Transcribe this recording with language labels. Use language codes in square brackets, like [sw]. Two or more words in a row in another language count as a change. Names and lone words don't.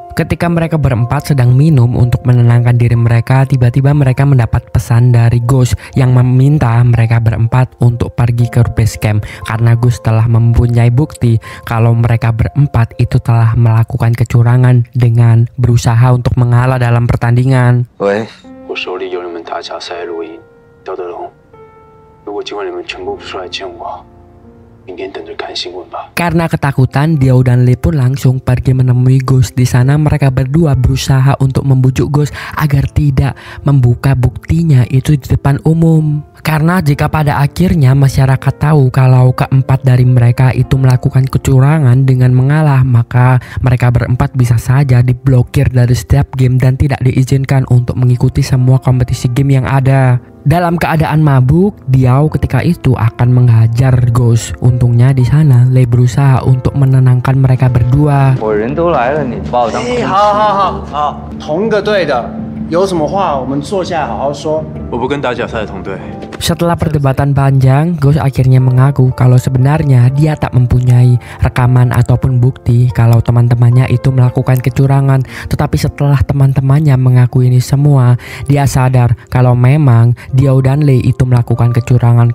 [id] Ketika mereka berempat sedang minum untuk menenangkan diri mereka, tiba-tiba mereka mendapat pesan dari Ghost yang meminta mereka berempat untuk pergi ke [en] base camp [id] karena Ghost telah mempunyai bukti kalau mereka berempat itu telah melakukan kecurangan dengan berusaha untuk mengalah dalam pertandingan. [zh] 喂，我手里有你们打假赛录音，刁德龙。如果今晚你们全部不出来见我，明天等着看新闻吧。 [id] Karena ketakutan, Giao dan Lei pun langsung pergi menemui Ghost. Di sana mereka berdua berusaha untuk membujuk Ghost agar tidak membuka buktinya itu di depan umum. Karena jika pada akhirnya masyarakat tahu kalau keempat dari mereka itu melakukan kecurangan dengan mengalah, maka mereka berempat bisa saja diblokir dari setiap game dan tidak diizinkan untuk mengikuti semua kompetisi game yang ada. Dalam keadaan mabuk, Giao ketika itu akan menghajar Ghost. Untungnya di sana Lei berusaha untuk menenangkan mereka berdua. [zh] 我人都来了，你把我当…… 好，同个队的，有什么话我们坐下来好好说。我不跟打假赛的同队。 [id] Setelah perdebatan panjang, Ghost akhirnya mengaku kalau sebenarnya dia tak mempunyai rekaman ataupun bukti kalau teman-temannya itu melakukan kecurangan. Tetapi setelah teman-temannya mengaku ini semua, dia sadar kalau memang Diao dan Lei itu melakukan kecurangan.